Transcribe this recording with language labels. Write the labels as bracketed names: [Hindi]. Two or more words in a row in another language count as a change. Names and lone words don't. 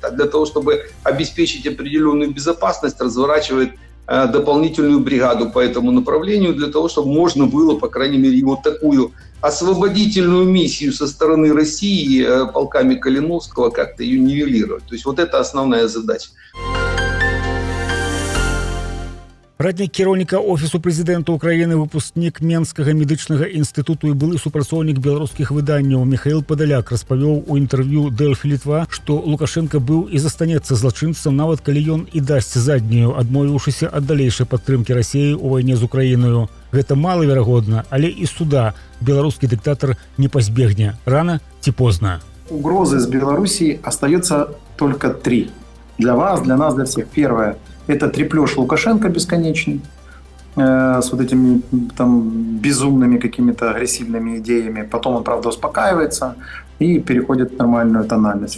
[Russian] А для того, чтобы обеспечить определенную безопасность, разворачивает дополнительную бригаду по этому направлению, для того, чтобы можно было, по крайней мере, вот такую освободительную миссию со стороны России полками Калиновского как-то ее нивелировать. То есть вот это основная задача. [Belarusian] Раднік кіраўніка офісу прэзідэнта Украіны, выпускнік Менскага медычнага інстытуту і былы супрацоўнік беларускіх выданняў Михаил Падаляк распавёў у інтэрв'ю Дэльфі Літва, што Лукашенко быў і застанецца злачынцам, нават калі ён і дасць заднюю, адмовіўшыся ад далейшай падтрымкі Расіі ў вайне з Украінаю. Гэта малаверагодна, але і суда беларускі дыктатар не пазбегне рана ці позна. [Russian] Угрозы с Белоруссией остается только три. Для вас, для нас, для всех. Первое – это треплёж Лукашенко бесконечный, с вот этими там безумными какими-то агрессивными идеями. Потом он, правда, успокаивается и переходит в нормальную тональность.